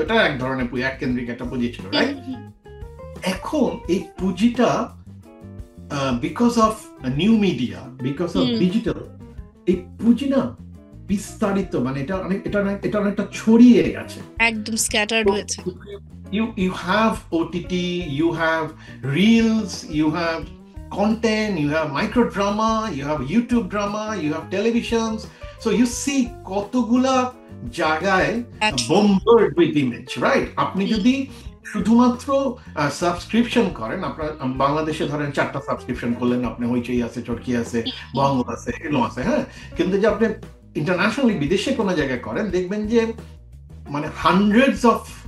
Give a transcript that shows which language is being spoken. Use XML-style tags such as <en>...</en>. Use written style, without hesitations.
<bn>এটা এক ধরনের এককেন্দ্রিক একটা পুঁজি ছিল, রাইট? এখন এই পুঁজিটা because of new media, because of digital, এই পুঁজি না বিস্তারিত, মানে এটা অনেকটা ছড়িয়ে গেছে, একদম স্ক্যাটার্ড হয়েছে।</bn> <en>You have OTT, you have reels, you have content, you have micro drama, you have YouTube drama, you have televisions. So you see</en> <bn>কতগুলা জায়গায়</bn> <en>bombarded with image, right?</en> <bn>আপনি যদি শুধুমাত্র সাবস্ক্রিপশন করেন, আপনার বাংলাদেশে ধরেন 4টা সাবস্ক্রিপশন করলেন, আপনি হইচই আছে, চরকি আছে, বঙ্গ আছে, এগুলো আছে, হ্যাঁ। কিন্তু যে আপনি ইন্টারন্যাশনালি বিদেশে কোনো জায়গায় করেন, দেখবেন যে মানে হান্ড্রেডস অফ</bn>